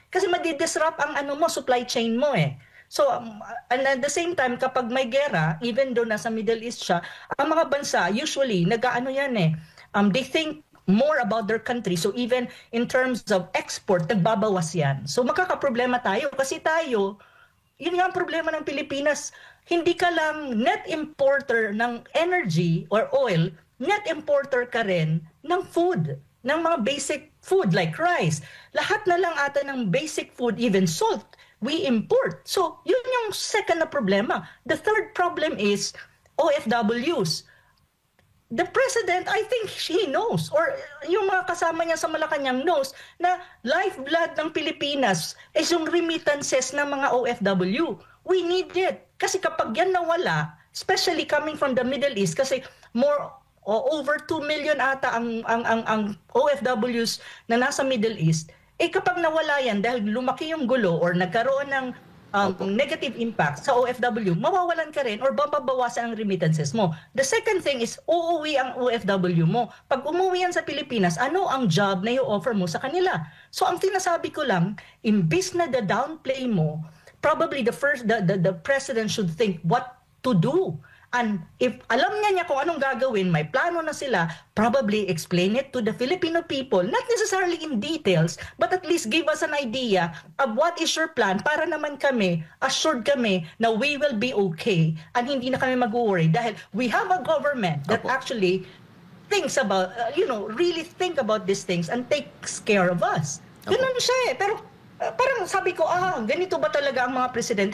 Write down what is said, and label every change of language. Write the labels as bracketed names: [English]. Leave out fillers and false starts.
[Filipino] Kasi madi-disrupt ang supply chain mo [English] So, and at the same time, [Filipino] kapag may gera, [English] even though [Filipino] nasa Middle East siya, ang mga bansa, [English] usually, they think more about their country. So, even in terms of export, [Filipino] nagbabawas yan. So, makakaproblema tayo. Kasi tayo, yun nga ang problema ng Pilipinas, hindi ka lang net importer ng energy or oil, net importer ka rin ng food, ng mga basic food like rice. Lahat na lang ata ng [English] basic food, even salt, we import. So, [Filipino] yun yung second na problema. [English] The third problem is, OFWs. The president, I think he knows, or [Filipino] yung mga kasama niya sa Malacanang [English] knows, [Filipino] na lifeblood ng Pilipinas is yung remittances ng mga OFW. [English] We need it. [Filipino] Kasi kapag yan nawala, [English] especially coming from the Middle East, [Filipino] kasi over 2 million ata ang OFWs na nasa Middle East, kapag nawala yan dahil lumaki yung gulo or nagkaroon ng negative impact sa OFW, mawawalan ka rin or babawasan ang remittances mo. [English] The second thing is, [Filipino] uuwi ang OFW mo. Pag umuwi yan sa Pilipinas, ano ang job na i-offer mo sa kanila? So ang sinasabi ko lang, imbis na the downplay mo, [English] probably the president should think what to do. And if [Filipino] alam niya kung anong gagawin, may plano na sila, [English] probably explain it to the Filipino people, not necessarily in details, but at least give us an idea of what is your plan [Filipino] para naman kami, assured kami na [English] we will be okay and [Filipino] hindi na kami mag-worry dahil [English] we have a government that actually thinks about, really think about these things and takes care of us. [Filipino] Ganun siya Pero parang sabi ko, ganito ba talaga ang mga presidente?